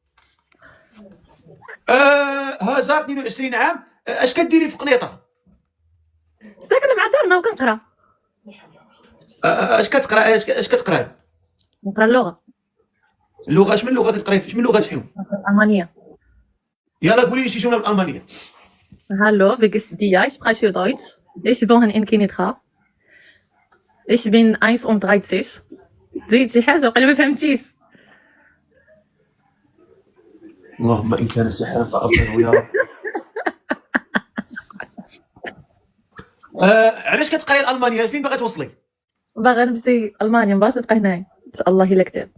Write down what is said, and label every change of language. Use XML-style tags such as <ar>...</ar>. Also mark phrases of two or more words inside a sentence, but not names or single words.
<ar>هاجر 22 عام. اش كديري في قنيطره؟ ساكنه مع دارنا وكنقرا. اش كتقرا؟ اش كتقراي؟ نقرا اللغه اش من لغه كتقراي؟ اش من لغات فيهم؟ الالمانيه. يلا قولي لي شي جمله بالالمانيه.</ar> <de>Hallo, wie geht's dir? Ich spreche Deutsch. Ich wohne in Kenitra. Ich bin 31.</de> <ar>زيد شي حاجة وقيلا ما فهمتيش. اللهم ان كان سحرا فابطله يا رب. علاش كتقراي الالمانيه؟ فين باغا توصلي؟ باغا نمشي ألمانيا مباغاش نبقى هنايا إن شاء الله إلا كتاب.</ar>